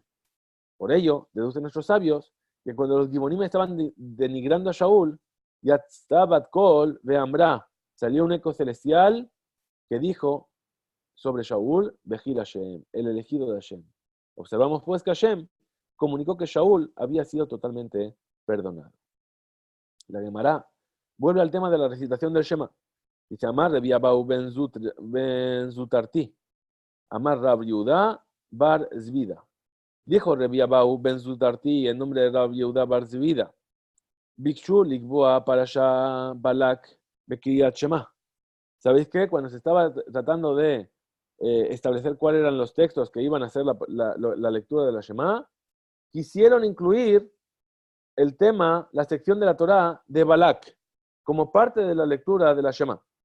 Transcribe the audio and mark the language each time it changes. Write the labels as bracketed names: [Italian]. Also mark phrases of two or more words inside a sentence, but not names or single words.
[Spanish] Por ello, deducen nuestros sabios que cuando los Givonim estaban denigrando a Shaul, [Hebrew] יצתה בת קול ואמרה, [Spanish] salió un eco celestial que dijo sobre Shaul, [Hebrew] בחיר השם, [Spanish] el elegido de Hashem. Observamos pues que Hashem comunicó que Shaul había sido totalmente perdonado. La Gemara vuelve al tema de la recitación del Shema. Dice, [Aramaic] אמר רבי אבהו בן זוטרתי, אמר רב יהודה בר זבידא. [Spanish] Dijo Rabbi Abahu ben Zutarti en nombre de Rab Yehuda bar Zvida, [Hebrew] ביקשו לקבוע פרשת בלק בקריאת שמע. [Spanish] ¿Sabéis qué? Cuando se estaba tratando de establecer cuáles eran los textos que iban a hacer la lectura de la Shema, quisieron incluir el tema, la sección de la Torá de Balak, como parte de la lectura de la Shema.